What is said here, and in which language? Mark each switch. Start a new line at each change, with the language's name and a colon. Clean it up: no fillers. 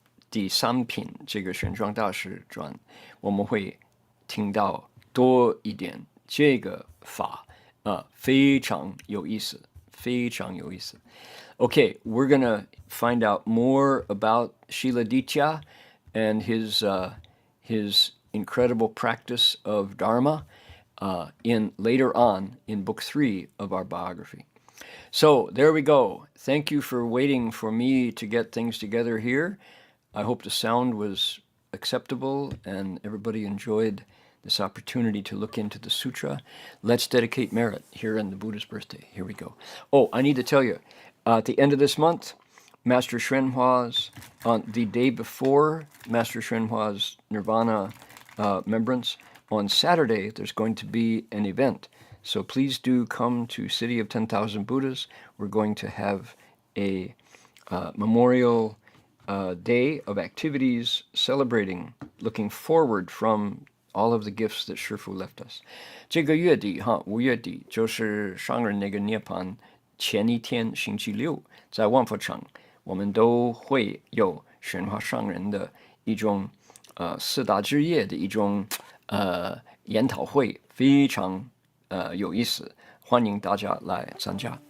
Chinese: 第三品这个玄奘大师传，我们会听到多一点这个法非常有意思，非常有意思。
English: Okay, we're gonna find out more about Shiladitya and his incredible practice of Dharma in later on in book 3 of our biography. So there we go. Thank you for waiting for me to get things together here. I hope the sound was acceptable and everybody enjoyed this opportunity to look into the sutra. Let's dedicate merit here on the Buddha's birthday. Here we go. Oh, I need to tell you, at the end of this month, Master Hsuanhua's, on the day before Master Hsuanhua's Nirvana remembrance, on Saturday, there's going to be an event. So please do come to City of 10,000 Buddhas. We're going to have a memorial day of activities celebrating, looking forward from all of the gifts that Shifu left us.
Chinese: 这个月底5月底就是上人那个涅槃前一天星期六，在万佛场，我们都会有玄化上人的一种四大之夜的一种研讨会，非常有意思，欢迎大家来参加。